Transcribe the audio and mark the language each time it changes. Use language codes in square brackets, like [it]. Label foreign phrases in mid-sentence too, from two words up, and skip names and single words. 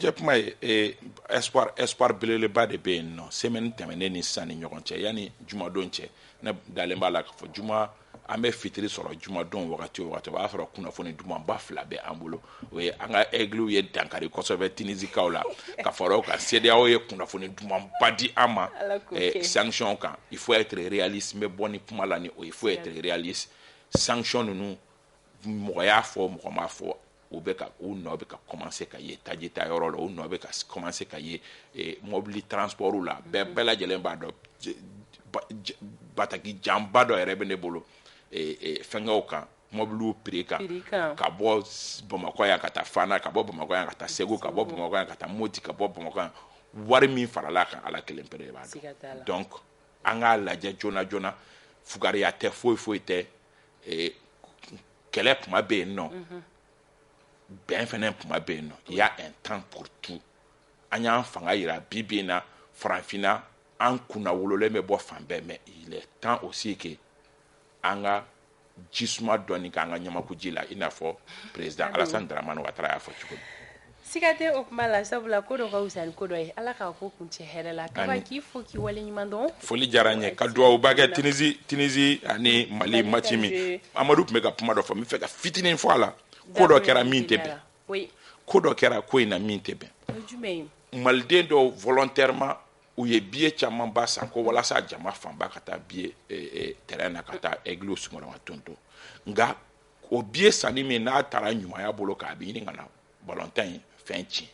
[bm] kuncɛ kuma ye espoir belebeleba de bɛ yen nɔ semaine tɛmɛnen ni sisan ni ɲɔgɔn cɛ yanni jumadon cɛ ne dalen b'a la k'a fɔ juma an bɛ fitiri sɔrɔ jumadon wagati o wagati o b'a sɔrɔ kunnafoni dumanba fila bɛ an bolo o ye an ka égliw ye dankari kosɛbɛ tinisikaw la ka fara o kan CEDEAO ye kunnafoni dumanba di an ma sanction kan [fr] il faut être réaliste [bm] n bɛ bɔ ni kuma la ni o [fr] il faut être réaliste [bm] sanction ninnu mɔgɔ y'a fɔ mɔgɔ m'a fɔ u nɔ bɛ ka commencer ka ye taji ta yɔrɔ la u nɔ bɛ ka commencer ka ye mobili transportw la bɛɛ lajɛlen b'a dɔn Bataki janba dɔ yɛrɛ bɛ ne bolo fɛngɛw kan mobiliw prix kan ka bɔ Bamakɔ yan ka taa Fana ka bɔ Bamakɔ yan ka taa Segu ka bɔ Bamakɔ yan ka taa Moti ka bɔ Bamakɔ yan wari min farala kan ala kelen pere de b'a dɔn donc an k'a lajɛ joona joona fugariya tɛ foyi tɛ kɛlɛ kuma bɛ yen nɔ bɛn fɛnɛ kuma bɛ yen nɔ [fr] il y a un temps pour tout [bm] an y'an fanga yira bi bi in na farafinna an kunna wololen bɛ bɔ fan bɛɛ [fr] mais il est temps aussi que [bm] an ka jisuma dɔɔni k'an ka ɲamaku ji la i n'a fɔ président Alassane Dramane Ouattara y'a fɔ cogo min. Siga tɛ o kuma la sabula ko dɔ ka wusa ni ko dɔ ye ala k'a ko kuncɛ hɛrɛ la kaba k'i fo k'i wale ɲuman dɔn. Foli diyara n ye ka duwawuba kɛ Tunisie ani Mali match min Amadu tun bɛ ka kuma dɔ fɔ n bɛ fɛ ka fitinin fɔ a la ko dɔ kɛra min tɛ bɛn ko dɔ kɛra ko in na min tɛ bɛn maliden dɔw volontairement u ye billet caman ba san ko walasa jama fanba ka taa billet terrain na ka taa église sungurama tonto nka o billet sanni min n'a taara ɲumanya bolo k'a bɛ ɲini ka na balontan in fɛn tiɲɛ